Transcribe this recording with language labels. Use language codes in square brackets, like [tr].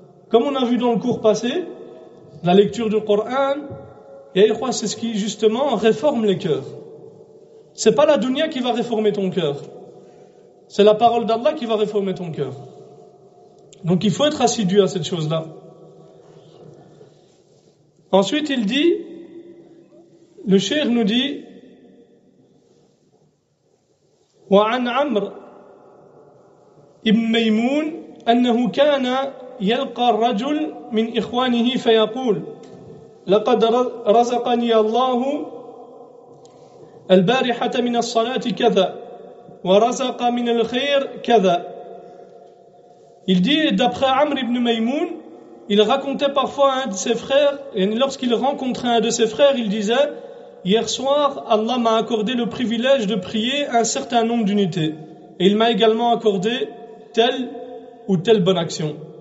[fr] Comme on a vu dans le cours passé, la lecture du Coran, ya ikhwan, c'est ce qui, justement, réforme les cœurs. C'est pas la dunya qui va réformer ton cœur. C'est la parole d'Allah qui va réformer ton cœur. Donc il faut être assidu à cette chose-là. Ensuite, il dit, le cheikh nous dit, [ar] وعن عمرو ابن ميمون أنه كان يلقى الرجل من إخوانه فيقول لقد رزقني الله البارحة من الصلاة كذا ورزق من الخير كذا. [fr] Il dit, d'après Amr ibn Maymoun, il racontait parfois à un de ses frères, et lorsqu'il rencontrait un de ses frères, il disait, hier soir, Allah m'a accordé le privilège de prier un certain nombre d'unités. Et il m'a également accordé telle ou telle bonne action.